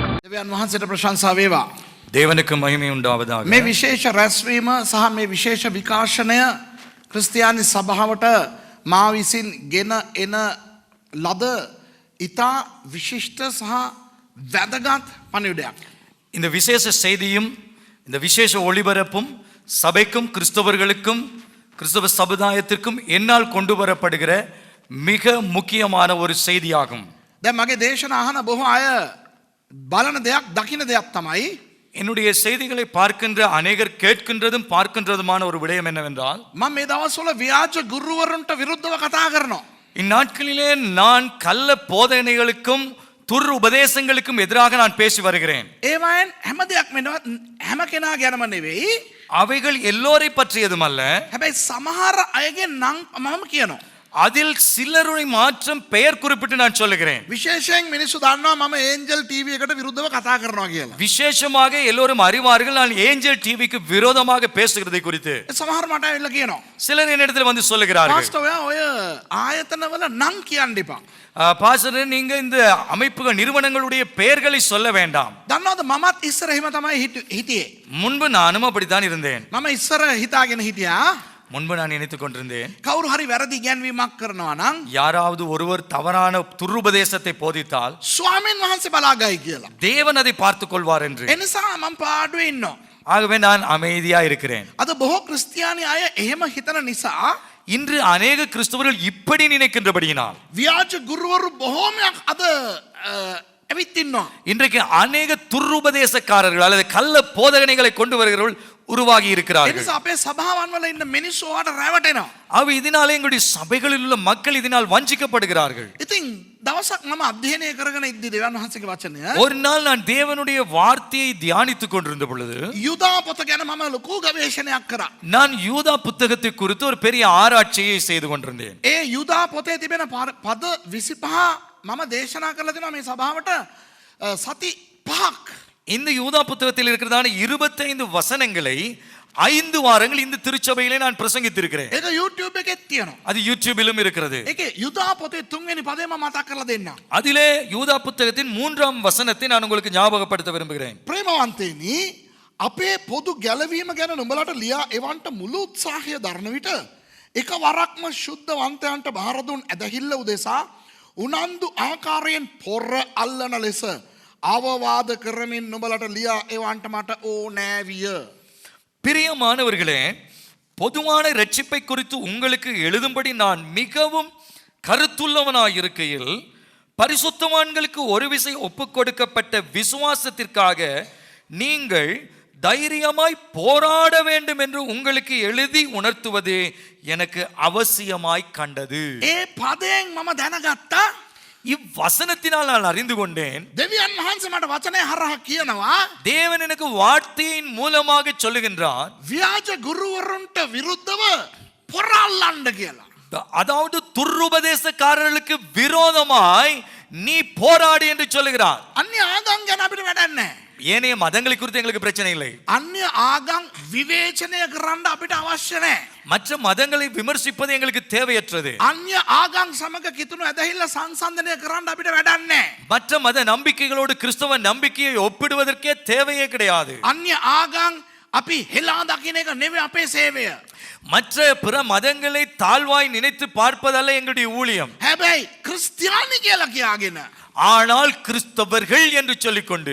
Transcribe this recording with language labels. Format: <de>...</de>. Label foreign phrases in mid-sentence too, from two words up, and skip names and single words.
<si>වහන්සේට ප්‍රශංසා වේවා.</si> <ta>தேவனுக்கு மகிமை உண்டாவதாக.</ta> <si>මේ විශේෂ රැස්වීම සහ මේ විශේෂ විකාශනය ක්‍රිස්තියානි සභාවට මා විසින් ගෙන එන ලද ඉතා විශිෂ්ට සහ වැදගත් පණිවිඩයක්.</si> <ta>இந்த விசேஷ செய்தியும் இந்த விசேஷ ஒளிபரப்பும் சபைக்கும் கிறிஸ்தவர்களுக்கும் கிறிஸ்தவ சமுதாயத்திற்கும் என்னால் கொண்டு வரப்படுகிற மிக முக்கியமான ஒரு செய்தியாகும்.</ta> <si>දැන් මගේ දේශන අහන බොහෝ අය බලන දෙයක් දකින්න දෙයක් තමයි</si> <ta>என்னுடைய செய்திகளை பார்க்கின்ற அநேகர் கேட்கின்றதும் பார்க்கின்றதுமான ஒரு விடயம் என்னவென்றால்,</ta> <si>මම මේ දවස්වල ව්‍යාජ ගුරුවරුන්ට විරුද්ධව කතා කරනවා.</si> <ta>இந்நாட்களிலே நான் கள்ள போதனைகளுக்கும் துர் உபதேசங்களுக்கும் எதிராக நான் பேசி வருகிறேன்.</ta> <si>ඒවයින් හැම දෙයක්ම හැම කෙනා ගැනම නෙවෙයි.</si> <ta>அவைகள் எல்லோரை பற்றியதும் அல்ல.</ta> <si>හැබැයි සමහර අයගේ නම් මම කියනවා.</si> <ta>அதில் சிலருடைய மாற்றம் பெயர் குறிப்பிட்டு நான் சொல்லுகிறேன்.</ta> <si>විශේෂයෙන් මිනිස්සු දන්නවා මම ඒන්ජල් ටීවී එකට විරුද්ධව කතා කරනවා කියලා.</si> <ta>விசேஷமாக எல்லோரும் அறிவார்கள் நான் ஏஞ்சல் டிவிக்கு விரோதமாக பேசுகிறதை குறித்து.</ta> <si>සමහර මට ඇවිල්ලා කියනවා.</si> <ta>சிலர் என்னிடத்தில் வந்து சொல்லுகிறார்கள்,</ta> <si>පාස්ටර් ඔය ආයතනවල නම් කියන්න එපා.</si> <ta>பாஸ்டர் நீங்க இந்த அமைப்புகள் நிறுவனங்களுடைய பெயர்களை சொல்ல வேண்டாம்.</ta> <si>දන්නවද මමත් ඉස්සර එහෙම තමයි හිටියේ.</si> <ta>முன்பு நானும் அப்படித்தான் இருந்தேன்.</ta> <si>මම ඉස්සර හිතාගෙන හිටියා</si> <ta>முன்பு நான் நினைத்துக் கொண்டிருந்தேன்,</ta> <si>කවුරු හරි වැරදි ගැන්වීමක් කරනවා නම්</si> <ta>யாராவது ஒருவர் தவறான துருபதேசத்தை போதித்தால்</ta> <si>ස්වාමීන් වහන්සේ බලාගයි කියලා.</si> <ta>தேவன் அதை பார்த்துக் கொள்வார் என்று.</ta> <si>ඒ නිසා මම පාඩුවේ ඉන්නවා.</si> <ta>ஆகவே நான் அமைதியா இருக்கிறேன்.</ta> <si>අද බොහෝ ක්‍රිස්තියානි අය එහෙම හිතන නිසා</si> <ta>இன்று அநேக கிறிஸ்தவர்கள் இப்படி நினைக்கின்றபடியினால்</ta> <si>ව්‍යාජ ගුරුවරු බොහෝමයක් අද ඇවිත් ඉන්නවා.</si> <ta>இன்றைக்கு அநேக துருபதேசக்காரர்கள் அல்லது கள்ள போதகனைகளை கொண்டு வருகிறவர்கள் உருவாகி</ta> <si>ඒ</si> <ta>இருக்கிறார்கள்.</ta> <si>නිසා අපේ සභාවන් වල ඉන්න මිනිස්සු ඔයාට රැවටෙනවා.</si> <ta>இதனாலே எங்களுடைய சபைகளில் உள்ள மக்கள் இதனால் வஞ்சிக்கப்படுகிறார்கள்.</ta> <si>ඉතින් දවසක් මම අධ්‍යයනය කරගෙන ඉද්දි දෙවියන් වහන්සේගේ වචනය</si> <ta>ஒரு நாள் நான் தேவனுடைய வார்த்தையை தியானித்துக் கொண்டிருந்த பொழுது</ta> <si>යුදා පොත ගැන මම ලොකු ගවේෂණයක් කරා.</si> <ta>நான் யூதா புத்தகத்தை குறித்து ஒரு பெரிய ஆராய்ச்சியை செய்து கொண்டிருந்தேன்.</ta> <si>ඒ යුදා පොතේ තිබෙන පද 25 මම දේශනා කරලා දෙනවා මේ සභාවට සති 5ක්.</si> <ta>இந்த யூதா புத்தகத்தில் இருக்கிறதான 25 வசனங்களை 5 வாரங்கள் இந்த திருச்சபையிலே நான் பிரசங்கித்திருக்கிறேன்.</ta> <si>ඒක YouTube එකෙත් තියෙනවා.</si> <ta>அது யூடியூபிலும் இருக்கிறது.</ta> <si>ඒකේ යුදා පොතේ 3 වෙනි පදේ මම මතක් කරලා දෙන්නම්.</si> <ta>அதிலே யூதா புத்தகத்தின் 3ஆம் வசனத்தை நான் உங்களுக்கு ஞாபகப்படுத்த விரும்புகிறேன்.</ta> <si>ප්‍රේමවන්තේනි අපේ පොදු ගැලවීම ගැන නුඹලට ලියා එවන්ට මුළු උත්සාහය දරන විට එක වරක්ම ශුද්ධවන්තයන්ට බාර දුන් ඇදහිල්ල උදෙසා උනන්දු ආකාරයෙන් පොර අල්ලන ලෙස අවවාද කරමින් නුඹලට ලියා එවන්ට මට ඕනෑ විය.</si> <ta>பிரியமானவர்களே, பொதுவான இரட்சிப்பை குறித்து உங்களுக்கு எழுதும்படி நான் மிகவும் கருத்துள்ளவனாய் இருக்கையில் பரிசுத்தவான்களுக்கு ஒரு விசை ஒப்புக் கொடுக்கப்பட்ட விசுவாசத்திற்காக நீங்கள் தைரியமாய் போராட வேண்டும் என்று உங்களுக்கு எழுதி உணர்த்துவது எனக்கு அவசியமாய் கண்டது.</ta> <si>ඒ පදයෙන් මම දැනගත්තා</si> <ta>இவ்வசனத்தினால் நான் அறிந்து கொண்டேன்,</ta> <si>දෙවියන් වහන්සේ මට වචනය හරහා කියනවා</si> <ta>தேவன் எனக்கு வார்த்தையின் மூலமாக சொல்லுகின்றார்,</ta> <si>ව්‍යාජ ගුරුවරුන්ට විරුද්ධව පොර අල්ලන්න කියලා.</si> <ta>அதாவது துருபதேசக்காரர்களுக்கு விரோதமாய் நீ போராடு என்று சொல்லுகிறார்.</ta> <si>අන්‍ය ආගම් ගැන අපිට වැඩක් නැහැ.</si> <ta>ஏனைய மதங்களை குறித்து எங்களுக்கு பிரச்சனை இல்லை.</ta> <si>අන්‍ය ආගම් විවේචනය කරන්න අපිට අවශ්‍ය නැහැ.</si> <ta>மற்ற மதங்களை விமர்சிப்பது எங்களுக்கு தேவையற்றது.</ta> <si>අන්‍ය ආගම් සමග කිතුණු ඇදහිල්ල සංසන්දනය කරන්න අපිට වැඩක් නැහැ.</si> <ta>மற்ற மத நம்பிக்கைகளோடு கிறிஸ்தவ நம்பிக்கையை ஒப்பிடுவதற்கே தேவையே கிடையாது.</ta> <si>අන්‍ය ආගම් අපි හෙලා දකින්න එක නෙවෙයි අපේ සේවය.</si> <ta>மற்ற பிற மதங்களை தாழ்வாய் நினைத்து பார்ப்பதல்ல எங்களுடைய ஊழியம்.</ta> <si>හැබැයි ක්‍රිස්තියානි කියලා කියාගෙන</si> <ta>ஆனால் கிறிஸ்தவர்கள் என்று சொல்லிக்கொண்டு</ta>